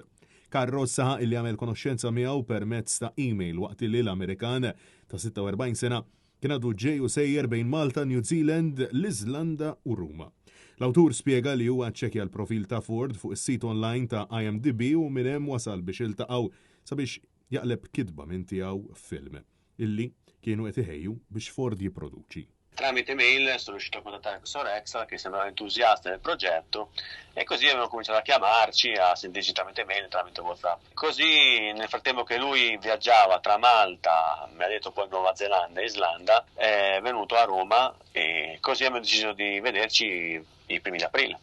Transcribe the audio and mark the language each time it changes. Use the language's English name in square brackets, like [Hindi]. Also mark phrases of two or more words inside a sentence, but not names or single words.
[Maltese] Carro saħaq illi għamel konoxxenza miegħu permezz ta' email waqt li l-Amerikan ta' 46 sena kien għadu ġej u sejjer bejn Malta, New Zealand, l-Iżlanda u Ruma. L-awtur spiega li huwa ċċekkja l-profil ta' Ford fuq is-sit online ta' IMDb u minn hemm wasal biex iltaqgħu sabiex jaqleb kidba minn tiegħu film illi kienu qed iħejju biex Ford jipproduċi. [Italian] Tramite mail sono riuscito a contattare questo Rex che sembrava entusiasta del progetto e così abbiamo cominciato a chiamarci, a sentirci tramite mail, tramite WhatsApp. Così nel frattempo che lui viaggiava tra Malta, mi ha detto poi Nuova Zelanda e Islanda, è venuto a Roma e così abbiamo deciso di vederci i primi di aprile.